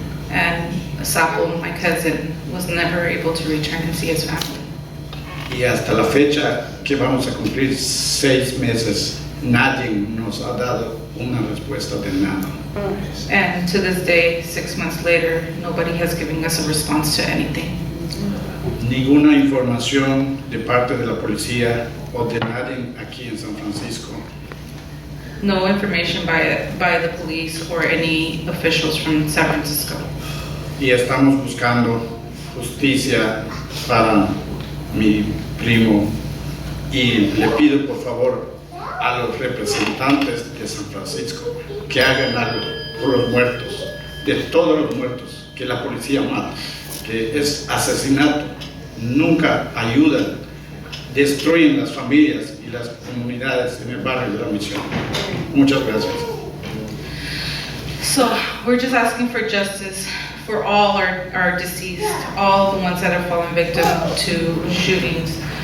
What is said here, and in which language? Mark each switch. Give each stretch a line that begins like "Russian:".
English: And Sapo, my cousin, was never able to return and see his family.
Spanish: Y hasta la fecha que vamos a cumplir 6 meses, nadie nos ha dado una respuesta de nada.
English: And to this day, 6 months later, nobody has given us a response to anything.
Spanish: ninguna información de parte de la policía o de nadie aquí en San Francisco.
English: No information by the police or any officials from San Francisco.
Spanish: Y estamos buscando justicia para mi primo y le pido por favor a los representantes de San Francisco que hagan algo por los muertos, de todos los muertos que la policía mata, que es asesinato, nunca ayudan, destruyen las familias y las comunidades en el barrio de la Misión. Muchas gracias.
English: So we're just asking for justice for all our deceased, all the ones that have fallen victim to shootings.